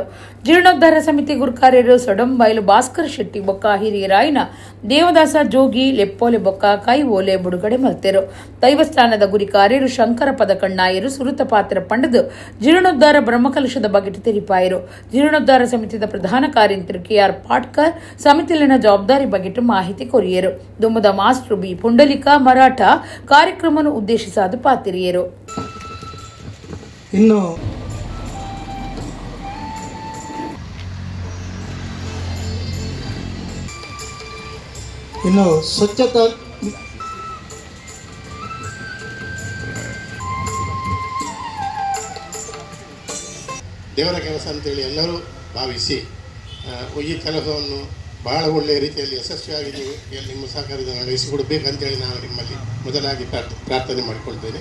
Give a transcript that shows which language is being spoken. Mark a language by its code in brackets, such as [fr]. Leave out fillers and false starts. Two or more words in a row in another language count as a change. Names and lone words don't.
[tcy] ಜೀರ್ಣೋದ್ಧಾರ ಸಮಿತಿ ಗುರುಕಾರ್ಯರು ಸೊಡಂಬೈಲು ಭಾಸ್ಕರ್ ಶೆಟ್ಟಿ ಬೊಕ್ಕ ಹಿರಿಯರಾಯಿನ ದೇವದಾಸ ಜೋಗಿ ಲೆಪ್ಪೋಲೆ ಬೊಕ್ಕ ಕೈ ಓಲೆ ಬಿಡುಗಡೆ ಮಲ್ತೆರು. ದೈವಸ್ಥಾನದ ಗುರಿಕಾರ್ಯರು ಶಂಕರ ಪದಕಣ್ಣಾಯರು ಸುರುತ ಪಾತ್ರ ಪಂಡದು ಜೀರ್ಣೋದ್ಧಾರ ಬ್ರಹ್ಮಕಲಶದ ಬಗೆಟ್ ತೆರಿಪಾಯರು. ಜೀರ್ಣೋದ್ಧಾರ ಸಮಿತಿಯ ಪ್ರಧಾನ ಕಾರ್ಯಂತ್ರಿ KR ಪಾಟ್ಕರ್ ಸಮಿತಿಯಲ್ಲಿನ ಜವಾಬ್ದಾರಿ ಬಗೆಟ್ ಮಾಹಿತಿ ಕೊರಿಯರು. ದುಮ್ಮದ ಮಾಸ್ಟರ್ ಬಿ ಪುಂಡಲಿಕ ಮರಾಠ ಕಾರ್ಯಕ್ರಮವನ್ನು ಉದ್ದೇಶಿಸಾದ ಪಾತಿರಿಯರು. [kn] ಇನ್ನು ಸ್ವಚ್ಛತಾ ದೇವರ ಕೆಲಸ ಅಂತೇಳಿ ಎಲ್ಲರೂ ಭಾವಿಸಿ ಈ ಕೆಲಸವನ್ನು ಬಹಳ ಒಳ್ಳೆಯ ರೀತಿಯಲ್ಲಿ ಯಶಸ್ವಿಯಾಗಿ ನೀವು ನಿಮ್ಮ ಸಹಕಾರದ ನಡೆಸಿಕೊಡಬೇಕಂತೇಳಿ ನಾನು ನಿಮ್ಮಲ್ಲಿ ಮೊದಲಾಗಿ ಪ್ರಾರ್ಥನೆ ಮಾಡಿಕೊಳ್ತೇನೆ.